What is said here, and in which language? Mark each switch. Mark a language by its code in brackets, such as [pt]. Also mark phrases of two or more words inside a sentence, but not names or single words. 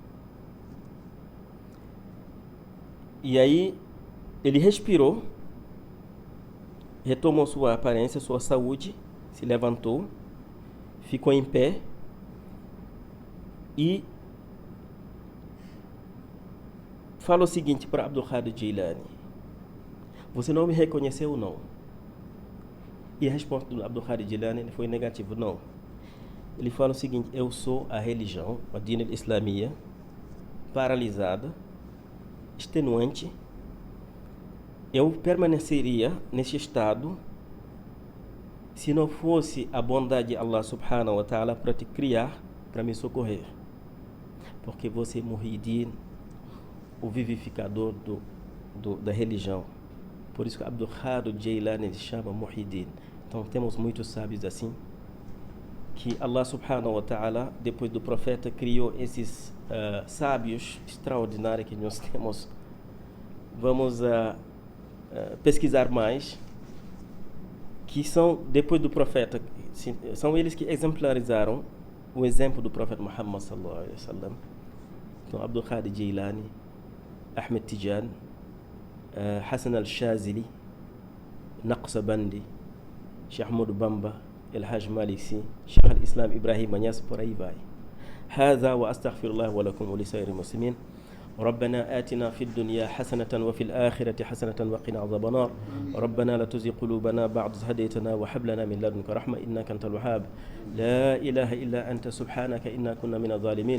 [pt] E aí ele respirou, retomou sua aparência, sua saúde, se levantou, ficou em pé e falou o seguinte para Abdul Qadir Jilani: você não me reconheceu ou não? E a resposta do Abdul Qadir Jilani foi negativa: não. Ele fala o seguinte: eu sou a religião, a [ar] دين الإسلامية, [pt] paralisada, extenuante. Eu permaneceria nesse estado se não fosse a bondade de [ar] الله سبحانه وتعالى [pt] para te criar, para me socorrer. Porque você é Muhyiddin, o vivificador da religião. Por isso que Abdul Qadir Jilani se chama Muhyiddin. Então temos muitos sábios assim, que [ar] الله سبحانه وتعالى, [pt] depois do profeta, criou esses sábios extraordinários que nós temos. Vamos pesquisar mais, que são, depois do profeta, são eles que exemplarizaram o exemplo do profeta Muhammad [ar] صلى الله عليه وسلم. [pt] Então, Abdul Qadir Jilani, Ahmed Tijan, Hassan al-Shazili, Naqshbandi, Sheikh Ahmad Bamba, El-Hajj Maliksi, Sheikh al-Islam Ibrahim Niass, por aí vai. [ar] هذا وأستغفر الله ولكم ولسائر المسلمين. ربنا آتنا في الدنيا حسنة وفي الآخرة حسنة وقنا عذاب النار. ربنا لا تزغ قلوبنا بعد إذ هديتنا وهب لنا من لدنك رحمة إنك أنت الوهاب. لا إله إلا أنت سبحانك إنا كنا من الظالمين.